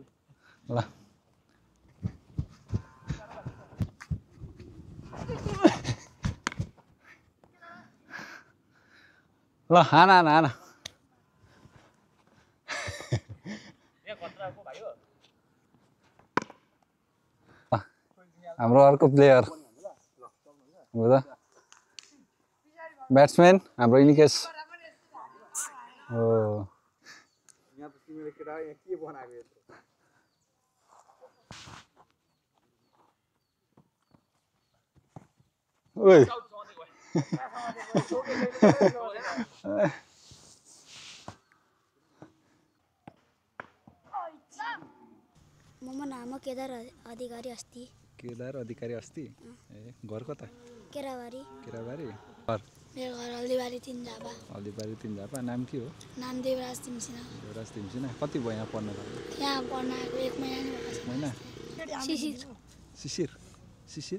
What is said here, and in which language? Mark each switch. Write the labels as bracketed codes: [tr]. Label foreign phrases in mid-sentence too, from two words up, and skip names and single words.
[ne] ल ल हान हान हान हाम्रो अर्को प्लेयर हो त ब्याट्सम्यान हाम्रो इनिकेस हो यहाँ त तिमीले केटा यहाँ के बनाएको यत्रो ओइ [sa] मम नाम केदार अधिकारी अस्ति [ne] केदार अधिकारी अस्ति ए घर कता केराबारी केराबारी मेरो घर हल्दीबारी 3 झापा हल्दीबारी 3 झापा नाम के हो नाम देवराज तिमसिना देवराज तिमसिना कति भयो यहाँ पढ्न लाग्यो यहाँ पढ्न आएको 1 महिना नै भएको छ महिना शिशिर शिशिर शिशिर